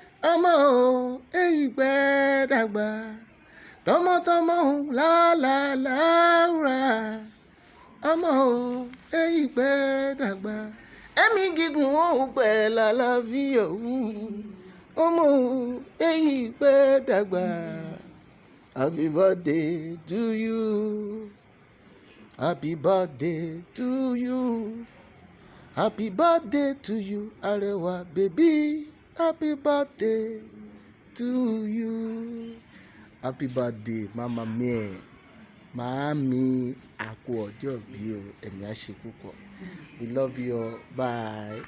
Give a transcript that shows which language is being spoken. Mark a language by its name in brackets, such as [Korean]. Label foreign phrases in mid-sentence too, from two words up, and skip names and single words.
[Yoruba] Ọmọ o, ẹ ìpẹ́ dàgbà. Tọmọtọmọ o, lá, lá, láúrà. Ọmọ o, ẹ ìpẹ́ dàgbà. Ẹ̀mí gígùn ó pẹ́ lálàáfíà o. Ọmọ o, ẹ ìpẹ́ dàgbà. [English] Happy birthday to you. Happy birthday to you. Happy birthday to you, Arẹwà baby. Happy birthday to you. Happy birthday, [Yoruba] mama mi. Màámi, a kú ọjọ́ ìbí o. Ẹ̀mí á ṣe púpọ̀. [English] We love you all. Bye.